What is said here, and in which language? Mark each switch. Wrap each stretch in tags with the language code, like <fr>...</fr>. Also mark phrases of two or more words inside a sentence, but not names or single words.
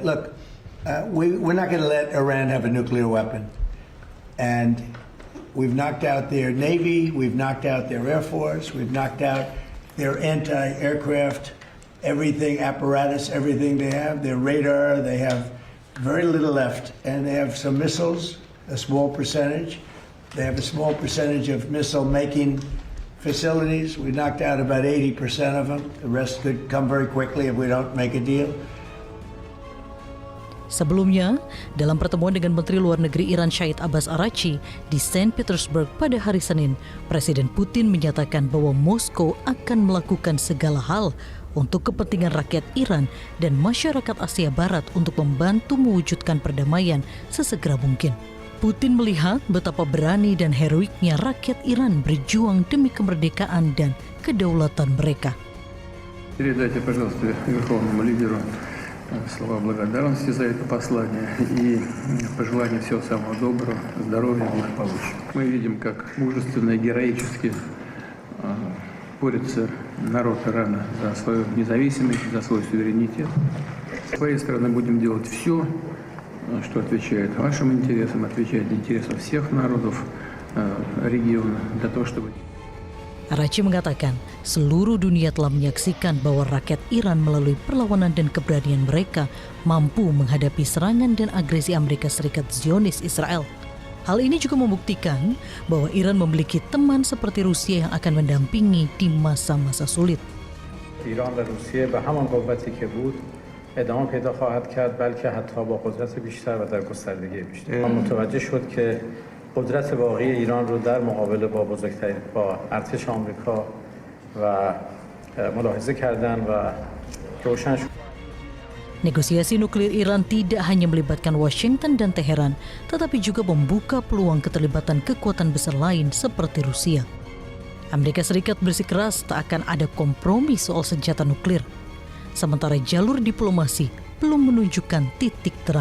<en>Look, we're not going to let Iran have a nuclear weapon, and we've knocked out their navy, we've knocked out their air force, we've knocked out their anti-aircraft, everything apparatus, everything they have, their radar, they have very little left, and they have some missiles, a small percentage. They have a small percentage of missile-making facilities. We knocked out about 80% of them. The rest could come very quickly if we don't make a deal.</en> <id>Sebelumnya, dalam pertemuan dengan Menteri Luar Negeri Iran Syed Abbas Araghchi di Saint Petersburg pada hari Senin, Presiden Putin menyatakan bahwa Moskow akan melakukan segala hal untuk kepentingan rakyat Iran dan masyarakat Asia Barat untuk membantu mewujudkan perdamaian sesegera mungkin. Putin melihat betapa berani dan heroiknya rakyat Iran berjuang demi kemerdekaan dan kedaulatan mereka.</id> <ru>Передайте, пожалуйста, верховному лидеру слова благодарности за это послание и пожелания всего самого доброго, здоровья и благополучия. Мы видим, как мужественно и героически борется народ Ирана за свою независимость, за свой суверенитет. С своей стороны будем делать все, что отвечает вашим интересам, отвечает интересам всех народов региона, для того, чтобы...</ru> <id>Araghchi mengatakan seluruh dunia telah menyaksikan bahwa rakyat Iran melalui perlawanan dan keberanian mereka mampu menghadapi serangan dan agresi Amerika Serikat Zionis Israel. Hal ini juga membuktikan bahwa Iran memiliki teman seperti Rusia yang akan mendampingi di masa-masa sulit.</id> <fa>ایران و روسیه به همان قوتی که بود ادامه پیدا خواهد کرد بلکه حتی با قدرت بیشتر و در گستردگی بیشتر. متوجه شد که قدرت واقعی ایران رو در مقابله با ارتش آمریکا و ملاحظه کردن و روشن شد.</fa> <id>Negosiasi nuklir Iran tidak hanya melibatkan Washington dan Teheran, tetapi juga membuka peluang keterlibatan kekuatan besar lain seperti Rusia. Amerika Serikat bersikeras tak akan ada kompromi soal senjata nuklir, sementara jalur diplomasi belum menunjukkan titik terang.</id>